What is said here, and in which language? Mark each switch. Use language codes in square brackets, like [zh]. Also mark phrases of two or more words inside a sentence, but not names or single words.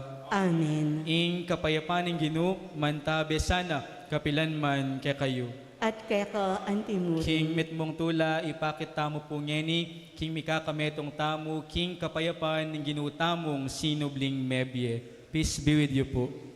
[pam] Amen. Ing kapayapan ng Ginoo, mantabe sana, kapilan man kaya kayo. At kaya ka antimuri. King mitmong tula, ipakit tamo po ngeni, King mikakametong tamo, King kapayapan ng ginutamong sinubling mebye. [en] Peace be with you po.